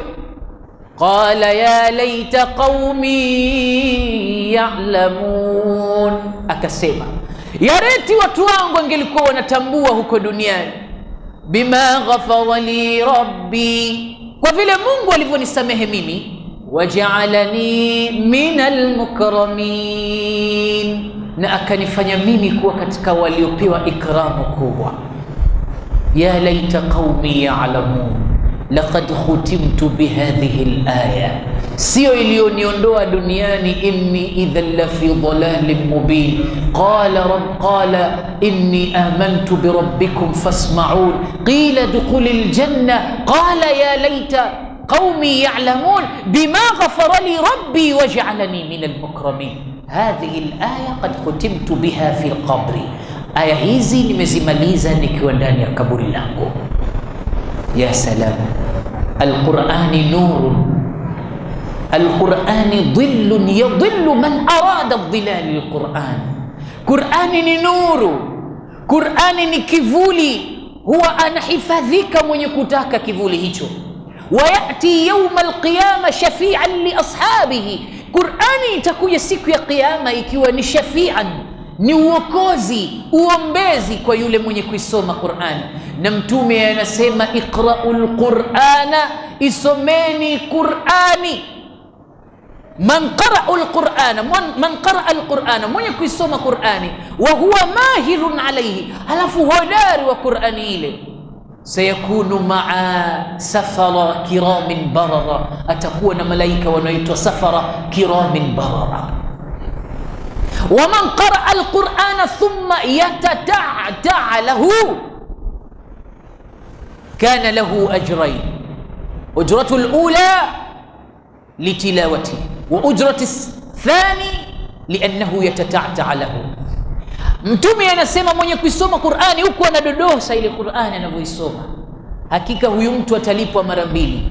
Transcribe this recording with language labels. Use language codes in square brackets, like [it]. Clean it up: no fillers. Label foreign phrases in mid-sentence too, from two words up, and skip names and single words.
[ar] قال يا ليت قومي يعلمون, [sw] akasema ya reti watu wangu wangelikuwa wanatambua huko duniani, [ar] بما غفر لي ربي, [sw] kwa vile Mungu alivyonisamehe mimi, [ar] وجعلني من المكرمين, [sw] na akanifanya mimi kuwa katika waliopewa ikramu kubwa. [ar] يا ليت قومي يعلمون لقد ختمت بهذه الآية, [sw] sio iliyoniondoa duniani, [ar] إني إذا لفي ضلال مبين. قال إني آمنت بربكم فاسمعون قيل ادخل الجنة قال يا ليت قومي يعلمون بما غفر لي ربي وجعلني من المكرمين. هذه الآية قد ختمت بها في القبر, [sw] aya hizi nimezimaliza nikiwa ndani ya kaburi langu. [ar] يا سلام القرآن نور القرآن ظل يظل من أراد ظل القرآن. [sw] Qur'ani ni nuru, Qur'ani ni kivuli, huwa anahifadhika mwenye kutaka kivuli hicho. [ar] ويأتي يوم القيامة شفيعا لأصحابه. [sw] Qur'ani itakuja siku ya kiyama ikiwa ni shafi'an, ni uokozi, uombezi kwa yule mwenye kuisoma Qur'ani. Na mtume anasema [ar] اقرؤوا القرآن, [sw] isomeni Qur'ani. [ar] من قرأ القرآن, [sw] mwenye kuisoma Qur'ani [ar] وهو ماهر عليه, [sw] halafu hodari wa Qur'ani ile, [ar] سيكون مع السفرة الكرام البررة, [sw] atakuwa na malaika wanaoitwa [ar] السفرة الكرام البررة. ومن قرأ القرآن ثم يتتعتع له كان له أجران أجرة الأولى للتلاوة وأجرة الثانية لأنه يتتعتع له. [sw] Mtume anasema mwenye kuisoma Qur'ani huku anadodosa ile Qur'ani anavyoisoma, hakika huyu mtu atalipwa mara mbili.